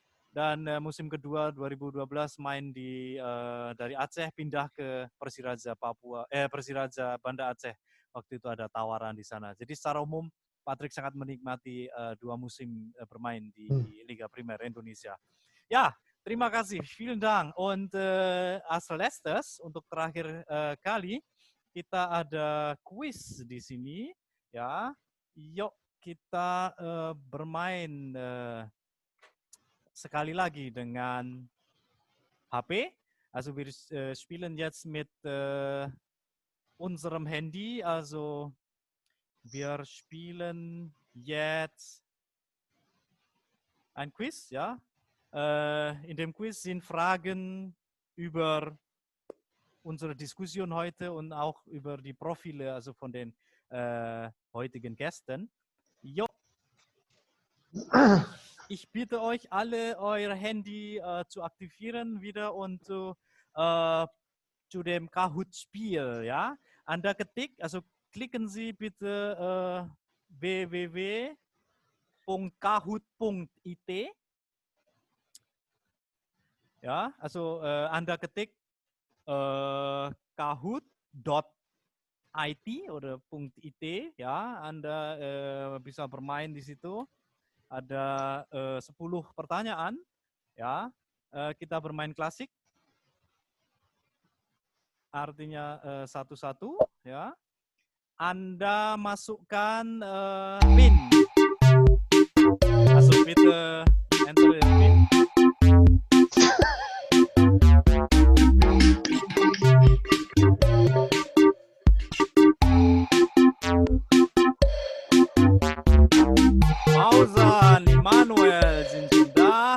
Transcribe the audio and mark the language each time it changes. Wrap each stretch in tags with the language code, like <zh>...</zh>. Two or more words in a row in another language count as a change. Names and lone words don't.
<id>Dan musim kedua 2012 main dari Aceh pindah ke Persiraja Persiraja Banda Aceh. Waktu itu ada tawaran di sana. Jadi secara umum Patrick sangat menikmati dua musim bermain di Liga Primer Indonesia. Ya, terima kasih.</id> <de>Vielen Dank. Und als letztes,</de> <id>untuk terakhir kali, kita ada quiz di sini. Ya, yuk kita bermain sekali lagi dengan HP.</id> <de>Also wir spielen jetzt mit unserem Handy. Also wir spielen jetzt ein Quiz, ja. In dem Quiz sind Fragen über unsere Diskussion heute und auch über die Profile, also von den heutigen Gästen. Jo. Ich bitte euch alle, euer Handy zu aktivieren wieder und zu dem Kahoot-Spiel, ja.</de> <id>Anda ketik,</id> <de>also klicken Sie bitte www.kahoot.it. Ja, also</de> <id>Anda ketik kahoot.it oder .it, ya. Anda bisa bermain di situ. Ada 10 pertanyaan, ya. Kita bermain klasik. artinya satu-satu, ya. Anda masukkan PIN.</id> <de>Also bitte</de> <en>enter your PIN.</en> <de>Fauzan, Immanuel sind schon da.</de>